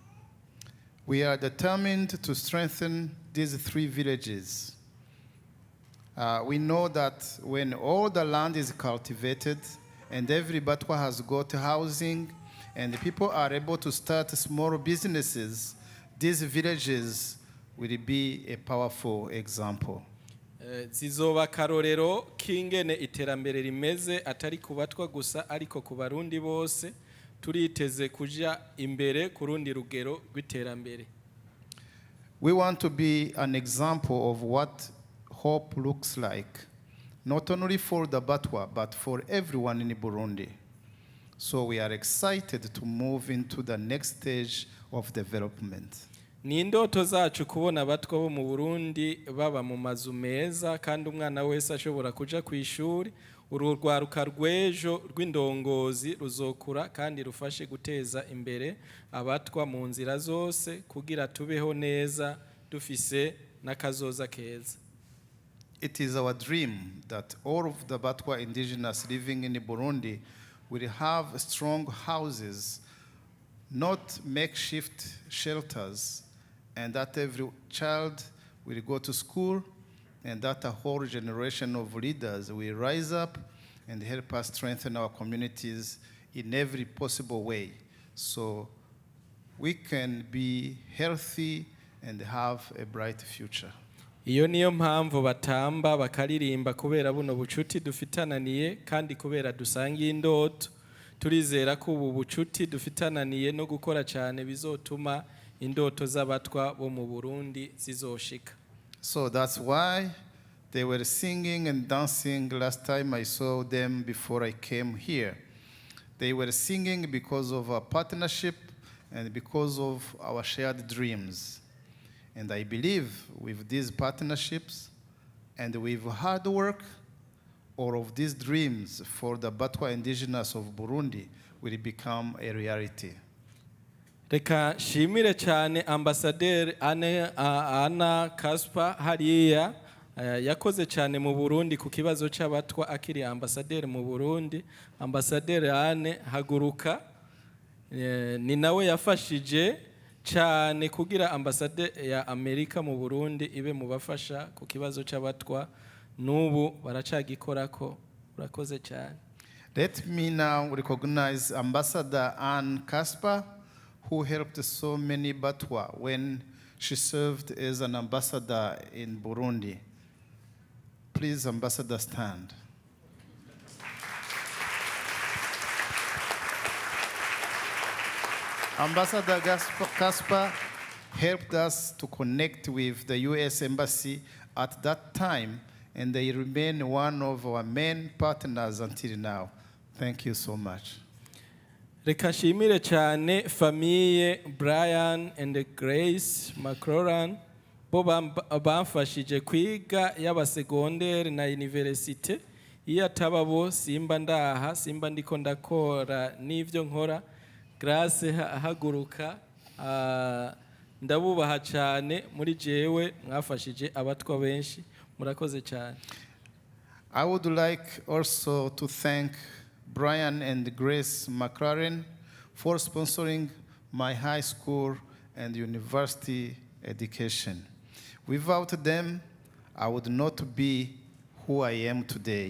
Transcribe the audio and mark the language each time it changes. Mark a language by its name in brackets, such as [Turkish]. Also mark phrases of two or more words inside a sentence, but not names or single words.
[English] We are determined to strengthen these 3 villages. We know that when all the land is cultivated and every Batwa has got housing and people are able to start small businesses, these villages will be a powerful example. [Rundi] Zizoba karorero kingene iterambere rimeze atari kubatwa gusa ariko ku barundi bose. Turiteze kuja imbere kurundi rugero rw'iterambere. [English] We want to be an example of what hope looks like, not only for the Batwa, but for everyone in Burundi. So we are excited to move into the next stage of development. [Rundi] Ni indoto zacu kubona abatwa bo mu Burundi baba mu mazu meza kandi umwana wese ashobora kuja ku ishuri. Urugwaruka rw'ejo rw'indongozi ruzokura kandi rufashe guteza imbere abatwa mu nzira zose kugira tubeho neza dufise n'akazoza keza. [English] It is our dream that all of the Batwa indigenous living in Burundi will have strong houses, not makeshift shelters, and that every child will go to school, and that a whole generation of leaders will rise up and help us strengthen our communities in every possible way, so we can be healthy and have a bright future. [Rundi] Iyo niyo mpamvu batamba bakaririmba kubera buno bucuti dufitananiye kandi kubera dusangiye indoto. Turizera ko ubu bucuti dufitananiye no gukora cyane bizotuma indoto z'abatwa bo mu Burundi zizoshika. [English] So that's why they were singing and dancing last time I saw them before I came here. They were singing because of our partnership, and because of our shared dreams. And I believe with these partnerships and with hard work, all of these dreams for the Batwa indigenous of Burundi will become a reality. [Rundi] Reka shimire cyane ambasaderi Ana Kaspa hariya yakoze cyane mu Burundi ku kibazo cy'abatwa akiri ambasaderi mu Burundi. Ambasaderi Ane haguruka ni nawe yafashije cyane kugira ambasade ya Amerika mu Burundi ibe mu bafasha ku kibazo cy'abatwa n'ubu baracagikorako. Urakoze cyane. [English] Let me now recognize Ambassador Anne Kaspa, who helped so many Batwa when she served as an ambassador in Burundi. Please, Ambassador, stand. Ambassador Kaspa helped us to connect with the U.S. Embassy at that time, and they remain one of our main partners until now. Thank you so much. [Rundi] Reka shimire cyane famille Brian and Grace McCroran bo bamfashije kwiga y'abasegondere na universite. Iyo ataba bo simba ndaha, simba ndiko ndakora n'ivyo nkora. Grace haguruka ndabubaha cyane muri jewe mwafashije abatwa benshi. Murakoze cyane. [English] I would like also to thank Brian and Grace McLaren for sponsoring my high school and university education. Without them, I would not be who I am today.